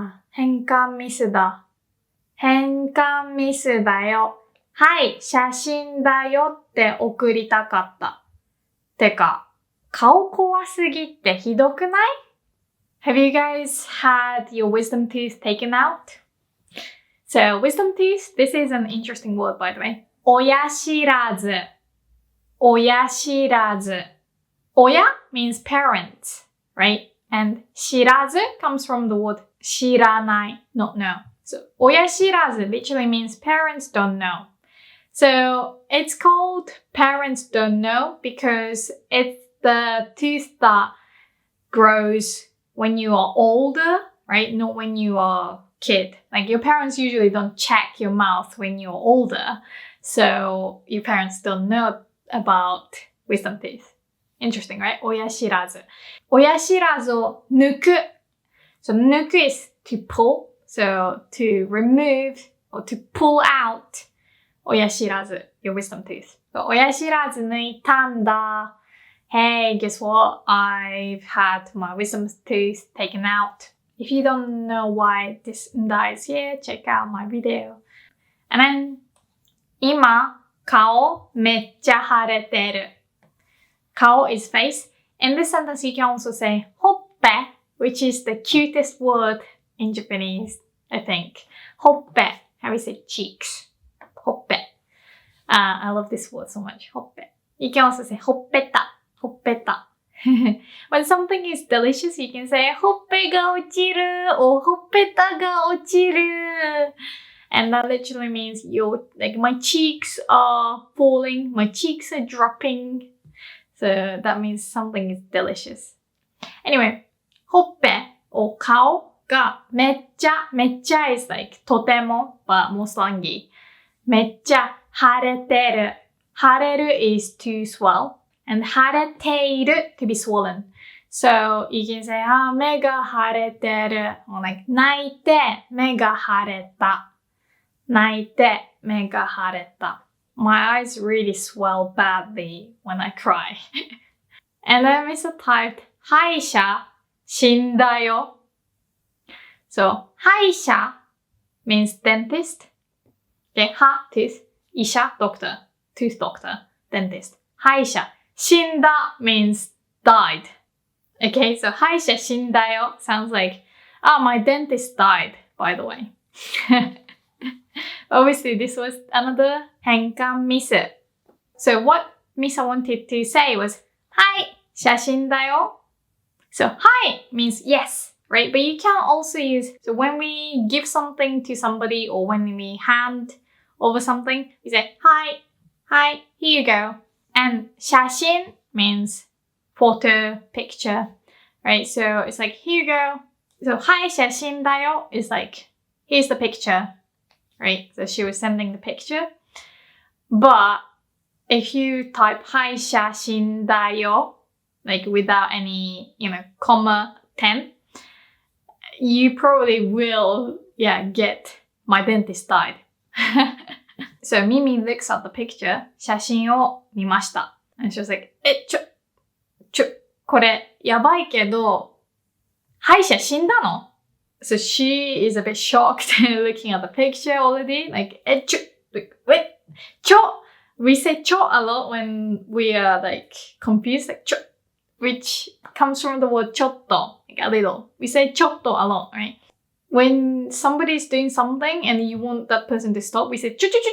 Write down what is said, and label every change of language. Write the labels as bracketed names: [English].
[Japanese] 変換ミスだ。変換ミスだよ。はい、写真だよって送りたかった。てか、顔怖すぎってひどくない？ [English] Have you guys had your wisdom teeth taken out? So, wisdom teeth, this is an interesting word, by the way. [Japanese] 親知らず。親知らず。 [English] 親 means parents, right? And 知らず comes from the word 知らない, not know. So, 親知らず literally means parents don't know. So, it's called parents don't know because it's the tooth that grows when you are older, right? Not when you are a kid. Like your parents usually don't check your mouth when you're older. So your parents don't know about wisdom teeth. Interesting, right? [Japanese] 親知らず。親知らずを抜く。 [English] So 抜く is to pull. So to remove or to pull out 親知らず your wisdom teeth. [Japanese] So 親知らず抜いたんだ。 [English] Hey, guess what? I've had my wisdom tooth taken out. If you don't know why this is here, check out my video. [Japanese] And then 今顔めっちゃ腫れてる。 [English] 顔 is face. In this sentence, you can also say ほっぺ, which is the cutest word in Japanese, I think. ほっぺ.How do you say cheeks? ほっぺ.I love this word so much. ほっぺ. You can also say ほっぺた. [Japanese] ほっぺた. [English] When something is delicious, you can say [Japanese] ほっぺが落ちる [English] or [Japanese] ほっぺたが落ちる. [English] And that literally means my cheeks are falling, my cheeks are dropping. So that means something is delicious. Anyway, ほっぺ or 顔がめっちゃ is like とても but more slangy. [Japanese] めっちゃ腫れてる。 [English] 腫れる is to swell and 腫れている to be swollen. So you can say [Japanese] 目が腫れてる [English] or like [Japanese] 泣いて目が腫れた。泣いて目が腫れた。 [English] My eyes really swell badly when I cry. And then Misa typed [Japanese] 歯医者死んだよ。 [English] So 歯医者 means dentist. Okay, 歯 tooth, 医者 doctor, tooth doctor, dentist. 歯医者死んだ means died. Okay, so [Japanese] 歯医者死んだよ [English] sounds like, my dentist died, by the way. Obviously, this was another 変換ミス. So what Misa wanted to say was, [Japanese] はい、写真だよ. [English] So はい means yes, right? But you can also use, so when we give something to somebody or when we hand over something, we say, はい、here you go. And 写真 means photo, picture, right? So it's like, here you go. So [Japanese] はい、写真だよ [English] is like, here's the picture. Right? So she was sending the picture. But if you type [Japanese] はい写真だよ [English] like without any, comma 10, you probably will, get my dentist died. So Mimi looks at the picture, [Japanese] 写真を見ました. [English] And she was like, [Japanese] これやばいけど、歯医者死んだの? [English] So she is a bit shocked looking at the picture already. Like, wait, we say cho a lot when we are like confused, like cho, which comes from the word chotto, like a little. We say chotto a lot, right? When somebody is doing something and you want that person to stop, we say cho.